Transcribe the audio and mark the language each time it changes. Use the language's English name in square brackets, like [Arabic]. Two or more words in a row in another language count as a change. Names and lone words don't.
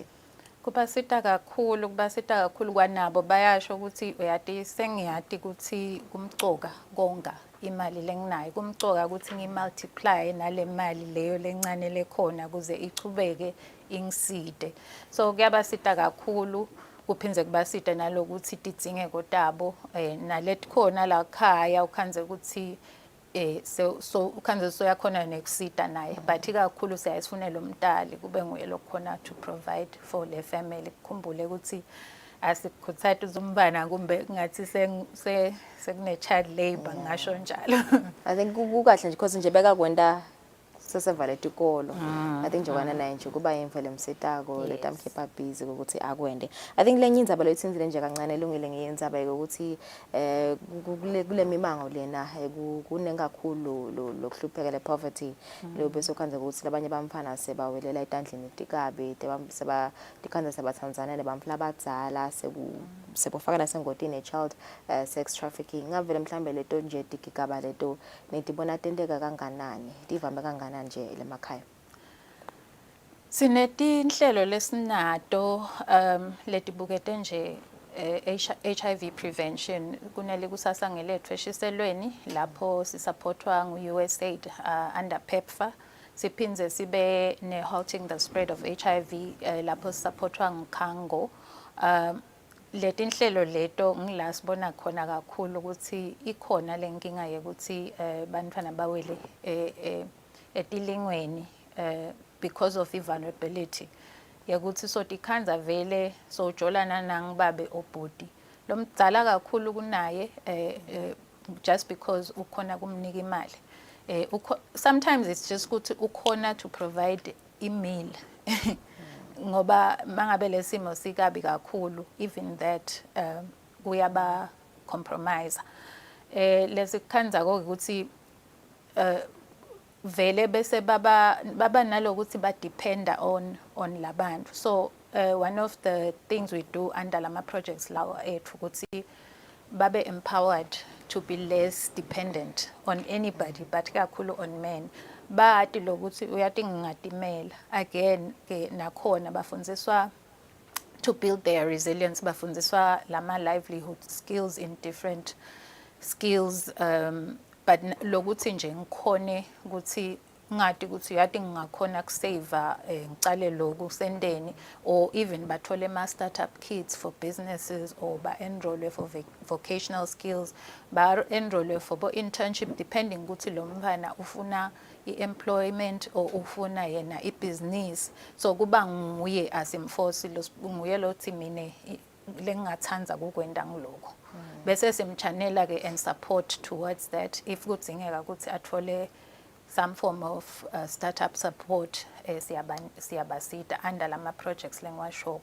[Swati] Kubasita kakhulu kwanabo bayasho ukuthi uyati sengiyati ukuthi kumcoka konga imali lenginayo, kumcoka ukuthi ngimultiply nale mali leyo lencane lekhona kuze ichubeke ingiside. So kuyabasita kakhulu, kuphindze kubasita nalokuthi tidzingeko tabo naletikhona la khaya ukhanze ukuthi so ukhanze soyakhona nekusita naye, but ikakhulu siyasifunela umntali kube nguye lokhona [English] to provide for [Swati] le family. Kukhumbule ukuthi asikhuthathi uzumbana kumbe ngathi sekune [English] child labor [Swati] ngasho njalo. [English] I think [Swati] kukahle nje because nje bekakwenda sesevale tikolo. [English] I think [Swati] njengoba naye nje kuba yimvele msitako letamkhipha busy ukuthi akwende. [English] I think [Swati] lenye indzaba leyitsinzile nje kancane elungile ngeyendzaba ukuthi kule mimango lena kunengakhulu lokuhlupheka le poverty lo bese ukhanze ukuthi labanye bamfana sebawelela etandleni tikabi tikhanze sebathandzana nebamfla abadzala sebofaka nasengotini [English] child sex trafficking. [Swati] Ngavele mhlambe leto nje tikigaba leto netibona tenteka kanganani, tivame kanganani nje lemakhaya? Sinetinhlelo lesinato letibukete nje [English] HIV prevention [Swati] kunele kusasa ngelethu eshiselweni lapho sisupportwa ngu-USAID [English] under PEPFAR. [Swati] Siphinze sibe ne- [English] halting the spread of HIV [Swati] lapho sisupportwa ngukhango. Letinhlelo leto ngila sibona khona kakhulu ukuthi ikhona lenkinga yokuthi bantwana bawele etilingweni [English] because of vulnerability [Swati] yakuthi so tikhanza vele so jolana nangibabe obhudi lo mdzala kakhulu kunaye [English] just because [Swati] ukhona kumnika imali. [English] Sometimes it's just [Swati] ukuthi ukhona [English] to provide [Swati] i-meal ngoba mangabe lesimo sikabi kakhulu [English] even that [Swati] kuyaba compromise. Lesikhanza ukuthi vele bese baba nalokuthi ba [English] depend on [Swati] labantu. [English] So one of the things we do under lama projects [Swati] lawa ethu ukuthi babe [English] empowered to be less dependent on anybody but kakhulu on men. [Swati] Bathi lokuthi uyati ngingatimela again ke nakhona bafundziswa [English] to build their resilience, [Swati] bafundziswa lama livelihood [English] skills in different skills [Swati] but lokuthi nje ngikhone ukuthi ngati ukuthi uyati ngingakhona kusave ngicale lokhu sendeni [English] or even [Swati] bathole ama [English] startup kits for businesses [Swati] or ba enroll [English] for vocational skills, [Swati] ba enroll for bo internship depending ukuthi lo mfana ufuna i-employment or ufuna yena i-business. So kuba nguye asimforce nguye lothi mine lengathanza kukwenda ngiloko bese simchanela ke [English] and support towards that if [Swati] kudzingeka ukuthi athole [English] some form of startup support [Swati] siyabasida under lama projects lengiwasho.